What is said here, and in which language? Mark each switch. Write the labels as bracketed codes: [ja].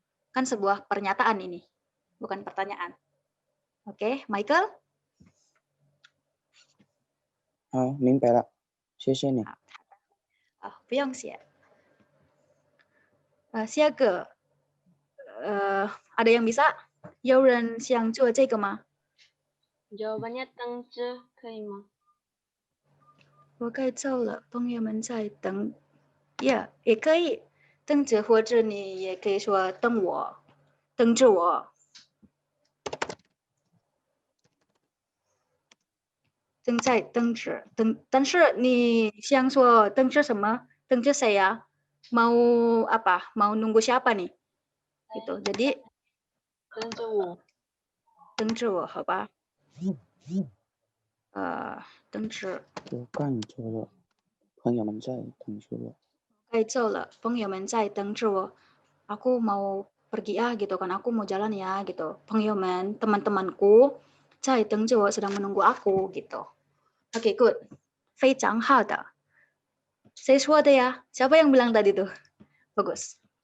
[id] Kan sebuah pernyataan ini, bukan pertanyaan. Oke, Michael? [zh] 好，明白了，谢谢你。不用谢。下个， [id] ada yang bisa? [zh] 有人想做这个吗？ [id] Jawabannya [zh] 等着，可以吗？我该走了，朋友们在等。 Yeah，也可以等着，或者你也可以说等我，等着我。正在等着，但是你想说等着什么？等着谁呀？ [id] Mau apa? Mau nunggu siapa nih? Gitu. Jadi [zh] 等着我。等着我，好吧？等着。我干错了，朋友们在等着我。该走了，朋友们在等着我。 [id] Aku mau pergi gitu kan, aku mau jalan ya gitu. [zh] 朋友们 [id] teman-temanku [zh] 在等着我 [id] sedang menunggu aku gitu. Oke, good. [zh] 非常好的。 [id] Saya说的ya. Siapa yang bilang tadi tuh? Bagus.